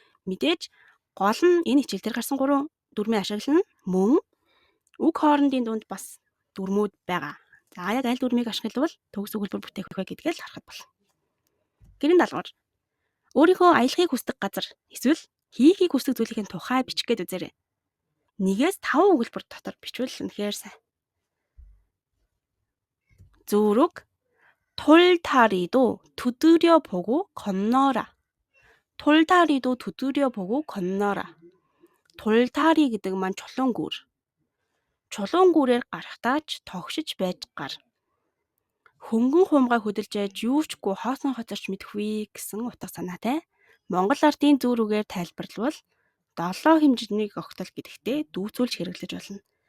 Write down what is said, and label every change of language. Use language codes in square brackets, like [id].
[mn] Мэдээж гол нь энэ хичээл дээр гарсан 3 дүрмийн ашиглал нь мөн үг хоорондын дунд бас дүрмүүд байгаа. За яг аль дүрмийг ашиглавал төгс өгүүлбэр бүтээх вэ гэдгээ л харахад болно. Гэрийн даалгавар. Өөрийнхөө аялахыг хүсдэг газар эсвэл хийхийг хүсдэг зүйлийн тухай бичих гээд үзээрэй. 1-5 өгүүлбэр дотор бичвэл үнэхээр сайн. [ko] зүрэг 톨다리도 두드려 보고 건너라. 톨다리도 두드려 보고 건너라. [mn] 돌다리 гэдэг маань чулуун гүр. Чулуун гүрээр гарахтаа ч тогшиж байж гар. Хөнгөн хуумгай хөдөлж яаж юу чгүй хоосон хоцорч мэдхгүй гэсэн утга санаатай. Монгол ардын зүүрүүгээр тайлбарлавал 7 хэмжээний огтол гэдэгтээ дүүцүүлж хэрэглэж болно.